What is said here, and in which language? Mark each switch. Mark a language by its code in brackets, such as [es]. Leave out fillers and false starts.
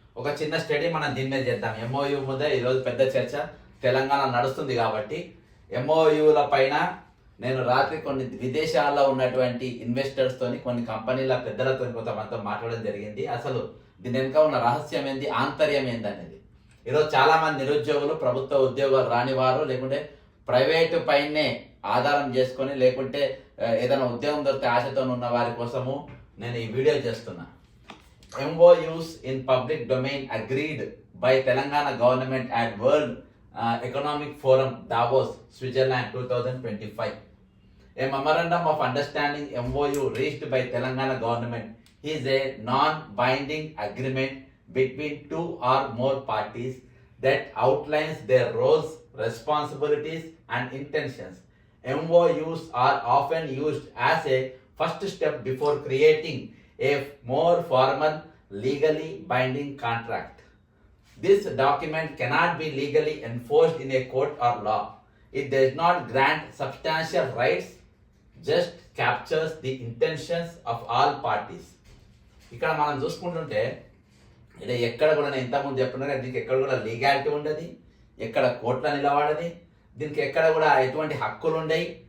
[te] ఒక చిన్న స్టడీ మనం దీని మీద చేద్దాం. ఎంఓయూ మీద ఈరోజు పెద్ద చర్చ తెలంగాణ నడుస్తుంది కాబట్టి ఎంఓయూల పైన నేను రాత్రి కొన్ని విదేశాల్లో ఉన్నటువంటి ఇన్వెస్టర్స్ తోని, కొన్ని కంపెనీల పెద్దలతో కొంతమందితో మాట్లాడడం జరిగింది. అసలు దీని వెనుక ఉన్న రహస్యం ఏంది, ఆంతర్యం ఏంది అనేది. ఈరోజు చాలా మంది నిరుద్యోగులు, ప్రభుత్వ ఉద్యోగాలు రానివారు, లేకుంటే ప్రైవేటు పైనే ఆధారం చేసుకొని, లేకుంటే ఏదైనా ఉద్యోగం దొరికితే ఆశతో ఉన్న వారి కోసము నేను ఈ వీడియో చేస్తున్నా. [en] MOUs in public domain agreed by Telangana government at World Economic Forum Davos, Switzerland 2025. A memorandum of understanding MOU reached by Telangana government is a non-binding agreement between two or more parties that outlines their roles, responsibilities and intentions. MOUs are often used as a first step before creating a more formal, legally binding contract. This document cannot be legally enforced in a court or law. It does not grant substantial rights, just captures the intentions of all parties. [te] ఇక్కడ మనం చూసుకుంటుంటే ఇది ఎక్కడ కూడా, నేను ఇంతకుముందు చెప్తున్నా, దీనికి ఎక్కడ కూడా లీగాలిటీ ఉండదు, ఎక్కడ కోర్టులో నిలబడది, దీనికి ఎక్కడ కూడా ఎటువంటి హక్కులు ఉండయి.